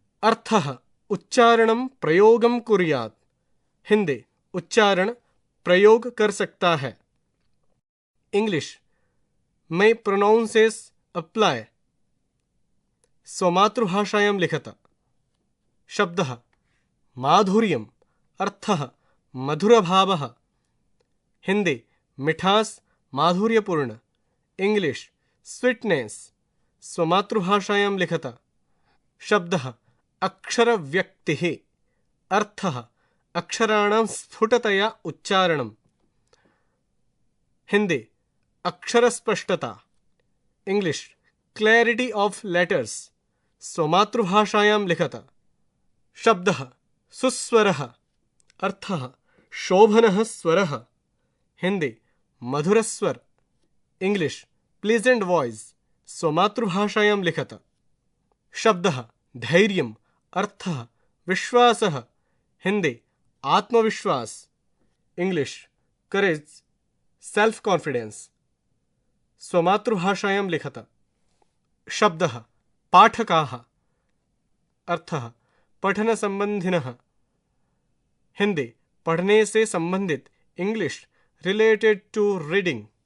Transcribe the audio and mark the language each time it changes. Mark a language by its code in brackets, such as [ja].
[sa] अर्थः उच्चारणं प्रयोगं कुर्यात्। [hi] हिंदी उच्चारण प्रयोग कर सकता है। [en] English मे pronounces apply. [sa] स्वमातृभाषायां लिखत। शब्दः माधुर्यम्। अर्थः मधुरभावः। हिंदी मिठास, माधुर्यपूर्ण। English sweetness. स्वमातृभाषायां लिखत। शब्दः अक्षरव्यक्तिः। अर्थः अक्षराणां स्फुटतया उच्चारणम्। Hindi अक्षरस्पष्टता। [en] English clarity of letters. [sa] स्वमातृभाषायां लिखत। शब्दः सुस्वरः। अर्थः शोभनः स्वरः। हिंदी मधुरस्वर। [en] English pleasant voice. [sa] स्वमातृभाषायां लिखत। शब्दः धैर्यम्। अर्थः विश्वासः। हिंदी [en] आत्मविश्वास, English courage, self confidence. [sa] स्वमातृभाषायां लिखत। शब्दः पाठकाः, अर्थः पठनसम्बन्धिनः, हिंदी [hi] पढ़ने से संबंधित, [sa] इंग्लिश [en] Related to reading.